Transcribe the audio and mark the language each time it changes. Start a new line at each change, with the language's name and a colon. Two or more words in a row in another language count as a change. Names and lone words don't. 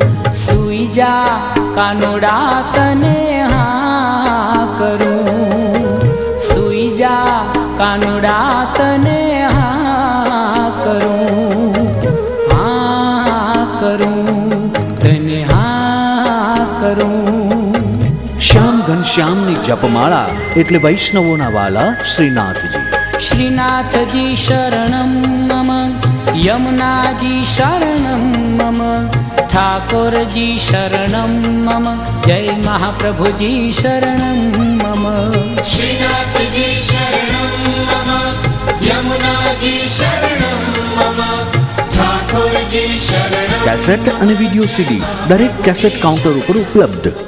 Gujarati: સૂઈ જા કાનુડા તને હાં કરું, સૂઈ જા કાનુડા તને હાં કરું, હાં કરું તને હાં કરું। શ્યામ ઘનશ્યામ ની જપમાળા એટલે વૈષ્ણવોના વ્હાલા શ્રીનાથજી।
Sanskrit: श्रीनाथजी शरणं मम, यमुनाजी शरणं मम, ठाकुरजी शरणं मम, जय महाप्रभुजी शरणं मम। श्रीनाथजी शरणं मम, यमुनाजी शरणं मम, ठाकुरजी शरणं।
Gujarati: कैसेट અને વિડિયો સીડી દરેક કેસેટ કાઉન્ટર ઉપર ઉપલબ્ધ।